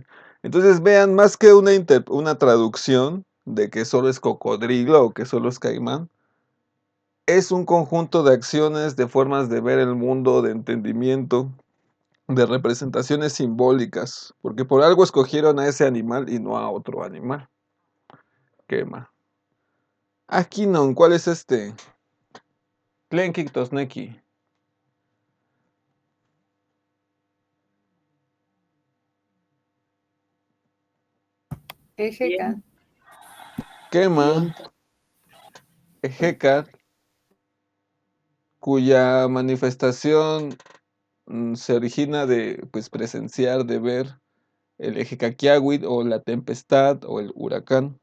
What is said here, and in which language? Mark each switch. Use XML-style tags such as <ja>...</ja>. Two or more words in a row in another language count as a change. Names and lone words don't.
<es>Entonces vean, más que una traducción de que solo es cocodrilo o que solo es caimán, es un conjunto de acciones, de formas de ver el mundo, de entendimiento, de representaciones simbólicas, porque por algo escogieron a ese animal y no a otro animal. Quema. Aquí no, ¿cuál es este?</es> <nah>Tlenkik-tosneki. Ejeca.</nah> <es>Quema, Ejecat, cuya manifestación se origina de pues presenciar, de ver el Ejecaquiahuit o la tempestad o el huracán.</es>